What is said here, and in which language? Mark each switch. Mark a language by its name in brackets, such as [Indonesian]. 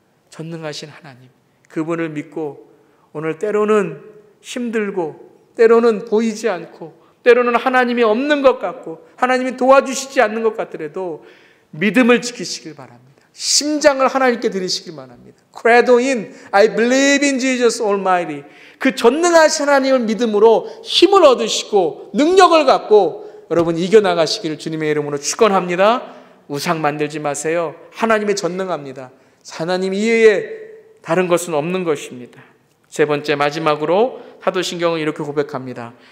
[Korean] 전능하신 하나님, 그분을 믿고 오늘 때로는 힘들고 때로는 보이지 않고 때로는 하나님이 없는 것 같고 하나님이 도와주시지 않는 것 같더라도 믿음을 지키시길 바랍니다. 심장을 하나님께 드리시길 바랍니다. [Latin] Credo in, [English] I believe in Jesus Almighty. [Korean] 그 전능하신 하나님을 믿음으로 힘을 얻으시고 능력을 갖고 여러분 이겨나가시기를 주님의 이름으로 축원합니다. 우상 만들지 마세요. 하나님이 전능합니다. 하나님 이외에 다른 것은 없는 것입니다. 세 번째, 마지막으로 사도신경은 이렇게 고백합니다.